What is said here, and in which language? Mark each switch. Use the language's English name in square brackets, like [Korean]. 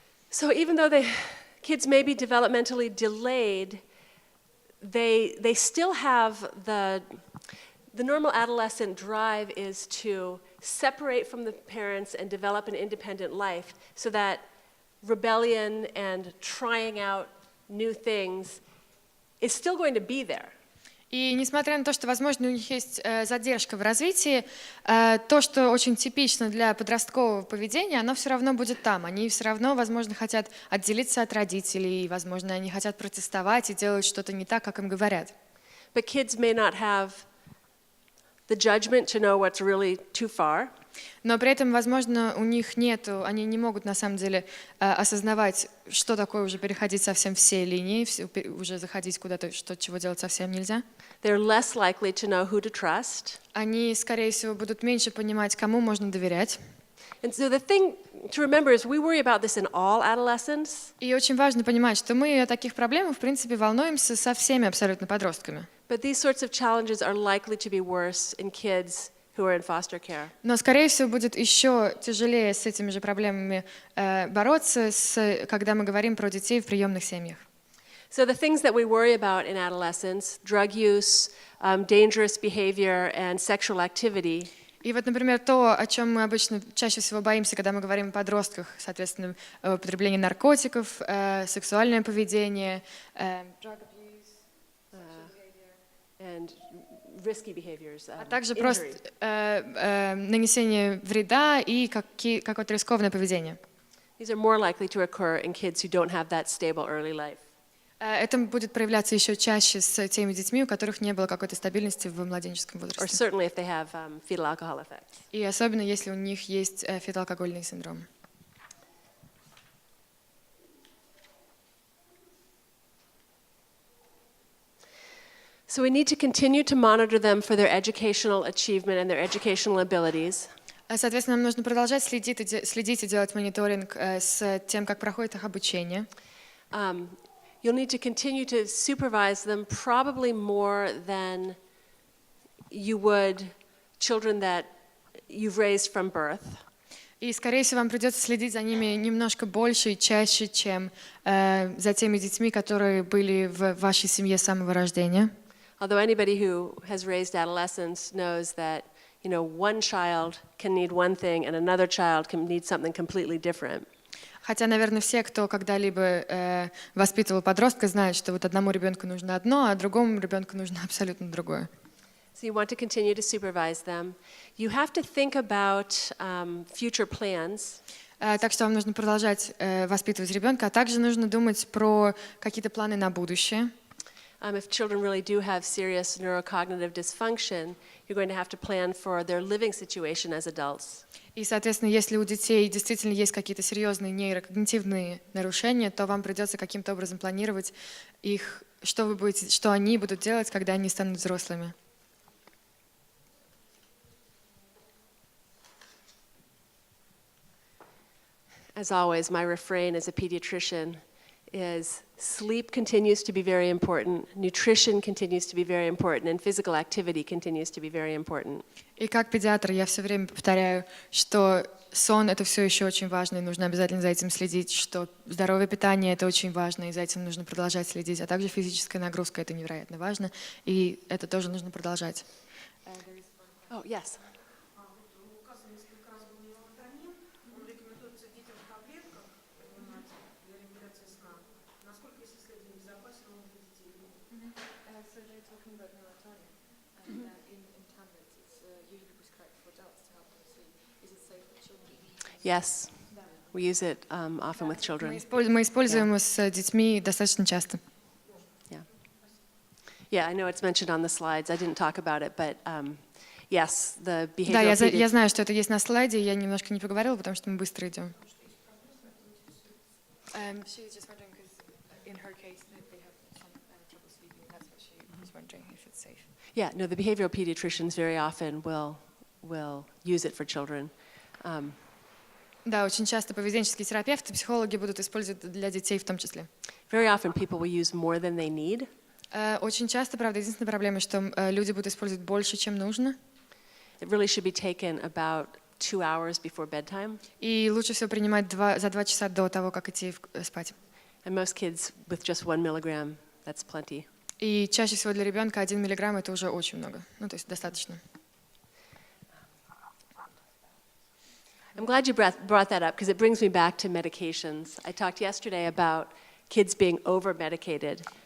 [English] So even though the kids may be developmentally delayed, they still have the normal adolescent drive is to separate from the parents and develop an independent life so that rebellion and trying out new things is still going to be there. [Russian] И несмотря на то, что, возможно, у них есть задержка в развитии, то, что очень типично для подросткового поведения, оно все равно будет там. Они все равно, возможно, хотят отделиться от родителей, возможно, они хотят протестовать и делать что-то не так, как им говорят. [English] But kids may not have the judgment to know what's really too far. [Russian] Но при этом, возможно, у них нету, они не могут на самом деле осознавать, что такое уже переходить совсем все линии, уже заходить куда-то, чего делать совсем нельзя. [English] They're less likely to know who to trust. [Russian] Они, скорее всего, будут меньше понимать, кому можно доверять. [English] And so the thing to remember is we worry about this in all adolescents. [Russian] И очень важно понимать, что мы о таких проблемах, в принципе, волнуемся со всеми абсолютно подростками. [English] But these sorts of challenges are likely to be worse in kids who are in foster care. [Russian] Но, скорее всего, будет еще тяжелее с этими же проблемами бороться, когда мы говорим про детей в приемных семьях. [English] So the things that we worry about in adolescence, drug use, dangerous behavior, and sexual activity, [Russian] И вот, например, то, о чем мы обычно чаще всего боимся, когда мы говорим о подростках, соответственно, употребление наркотиков, сексуальное поведение, [English] and risky behaviors, [Russian] а также [English] injury. [Russian] просто нанесение вреда и какое-то рискованное поведение. [English] These are more likely to occur in kids who don't have that stable early life. [Russian] Это будет проявляться еще чаще с теми детьми, у которых не было какой-то стабильности в младенческом [English] Or [Russian] возрасте. [English] certainly if they have fetal alcohol effects. [Russian] И особенно, если у них есть фетоалкогольный синдром. [English] So we need to continue to monitor them for their educational achievement and their educational abilities. [Russian] Соответственно, нам нужно продолжать следить и делать мониторинг с тем, как проходит их обучение. [English] You'll need to continue to supervise them probably more than you would children that you've raised from birth. [Russian] И, скорее всего, вам придется следить за ними немножко больше и чаще, чем за теми детьми, которые были в вашей семье с самого рождения. [English] Although anybody who has raised adolescents knows that, you know, one child can need one thing and another child can need something completely different. [Russian] Хотя, наверное, все, кто когда-либо воспитывал подростка, знают, что вот одному ребенку нужно одно, а другому ребенку нужно абсолютно другое. [English] So you want to continue to supervise them. You have to think about future plans. [Russian] Так что вам нужно продолжать воспитывать ребенка, а также нужно думать про какие-то планы на будущее. [English] If children really do have serious neurocognitive dysfunction, you're going to have to plan for their living situation as adults. [Russian] И, соответственно, если у детей действительно есть какие-то серьезные нейрокогнитивные нарушения, то вам придется каким-то образом планировать их, что они будут делать, когда они станут взрослыми. [English] As always, my refrain as a pediatrician is sleep continues to be very important, nutrition continues to be very important, and physical activity continues to be very important. И как педиатр я все время повторяю, что сон — это все еще очень важно, и нужно обязательно за этим следить, что здоровое питание — это очень важно, и за этим нужно продолжать следить, а также физическая нагрузка — это невероятно важно, и это тоже нужно продолжать. Oh, yes. [Russian] Указ несколько раз был мелатонин, он рекомендуется детям в таблетках принимать для регуляции сна. Насколько, если следует, безопасен он для детей? [English] So they're talking about melatonin, and in tablets it's usually prescribed for adults to help them sleep. Is it safe for children? Yes. We use it often with children. [Russian] Мы используем его с детьми достаточно часто. [English] Yeah, I know it's mentioned on the slides. I didn't talk about it, but yes, the behavioral [Russian] я знаю, что это есть на слайде, я немножко не поговорила, потому что мы быстро идем. [English] She's just wondering because in her case they have some trouble sleeping. That's what she was wondering if it's safe. Yeah, no, the behavioral pediatricians very often will use it for children. [Russian] Да, очень часто поведенческие терапевты, психологи будут использовать для детей в том числе. [English] Very often people will use more than they need. [Russian] Очень часто, правда, единственная проблема, что люди будут использовать больше, чем нужно. [English] It really should be taken about 2 hours before bedtime. [Russian] И лучше всего принимать за 2 часа до того, как идти спать. [English] And most kids with just 1 milligram, that's plenty. [Russian] И чаще всего для ребенка 1 миллиграмм — это уже очень много. Ну, то есть достаточно. [English] I'm glad you brought that up because it brings me back to medications. I talked yesterday about kids being over-medicated.